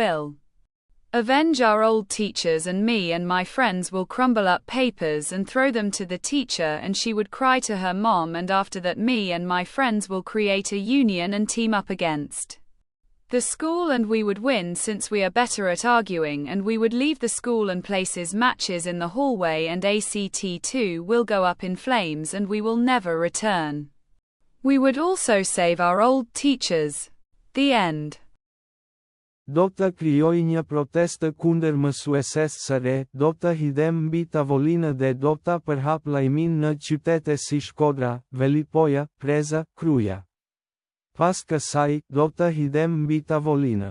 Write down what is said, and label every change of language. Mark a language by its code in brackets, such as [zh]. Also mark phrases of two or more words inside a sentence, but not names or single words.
[en] will avenge our old teachers, and me and my friends will crumble up papers and throw them to the teacher, and she would cry to her mom, and after that me and my friends will create a union and team up against the school, and we would win since we are better at arguing, and we would leave the school and places matches in the hallway, and ACT2 will go up in flames and we will never return. We would also save our old teachers. The end. [sq] Do të krijoj një protestë kundër mësuesës së re, do të hidhem mbi tavolinë dhe do të përhap lajmin në qytete si Shkodra, Velipoja, Preza, Kruja. Pas kësaj, do të hidhem mbi tavolinë.